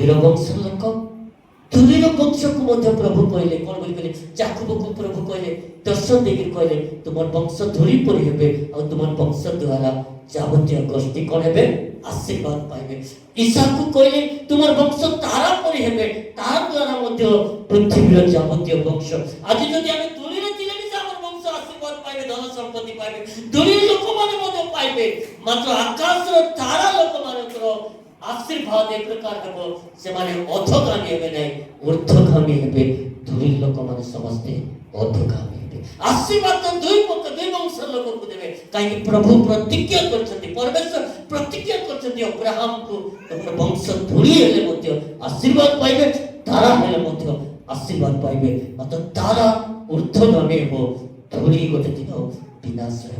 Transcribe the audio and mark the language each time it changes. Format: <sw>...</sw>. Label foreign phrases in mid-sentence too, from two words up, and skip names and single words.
<or>ଧୂଳିର ବଂଶର ଲୋକ, ଧୂଳିର ବଂଶକୁ ମଧ୍ୟ ପ୍ରଭୁ କହିଲେ କଣ ବୋଲି କହିଲେ ଯାକୁବକୁ ପ୍ରଭୁ କହିଲେ ଦର୍ଶନ ଦେଇକି କହିଲେ ତୁମର ବଂଶ ଧୂଳି ପରି ହେବେ ଆଉ ତୁମର ବଂଶ ଦ୍ୱାରା ଯାବତୀୟ ଗୋଷ୍ଠୀ କଣ ହେବେ ଆଶୀର୍ବାଦ ପାଇବେ। ଇସାକୁ କହିଲେ ତୁମର ବଂଶ ତାରା ପରି ହେବେ ତାହା ଦ୍ୱାରା ମଧ୍ୟ ପୃଥିବୀର ଯାବତୀୟ ବଂଶ। ଆଜି ଯଦି ଆମେ ଧୂଳିରେ ଥିଲେ ବି ଆମର ବଂଶ ଆଶୀର୍ବାଦ ପାଇବେ ଧନ ସମ୍ପତ୍ତି ପାଇବେ ଧୂଳି ଲୋକମାନେ ମଧ୍ୟ ପାଇବେ ମାତ୍ର ଆକାଶର ତାରା ଲୋକମାନଙ୍କର ଆଶୀର୍ବାଦ ଏକ ପ୍ରକାର ହେବ ସେମାନେ ଅଧଗାମୀ ହେବେ ନାହିଁ ଊର୍ଧ୍ୱଗାମୀ ହେବେ। ଧୂଳି ଲୋକମାନେ ସମସ୍ତେ ଅଧଗାମୀ ହେବେ। ଆଶୀର୍ବାଦ ଦୁଇ ବଂଶ ଲୋକଙ୍କୁ ଦେବେ କାହିଁକି ପ୍ରଭୁ ପ୍ରତିଜ୍ଞା କରିଛନ୍ତି ପରମେଶ୍ୱର ପ୍ରତିଜ୍ଞା କରିଛନ୍ତି ଅବ୍ରାହମକୁ ତମର ବଂଶ ଧୂଳି ହେଲେ ମଧ୍ୟ ଆଶୀର୍ବାଦ ପାଇବେ ତାରା ହେଲେ ମଧ୍ୟ ଆଶୀର୍ବାଦ ପାଇବେ ମାତ୍ର ତାରା ଊର୍ଧ୍ୱଗାମୀ ହେବ ଧୂଳି ଗୋଟେ ଦିନ ବିନାଶ ହେବ।</or>